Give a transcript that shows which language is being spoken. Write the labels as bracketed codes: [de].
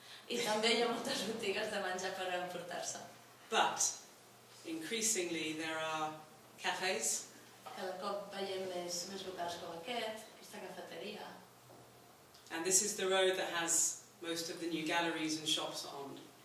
[ca] I també hi ha moltes botigues de menjar per emportar-se. [en] But increasingly there are cafes. [ca] Cada cop veiem més locals com aquesta cafeteria. [en] And this is the road that has most of the new galleries and shops on.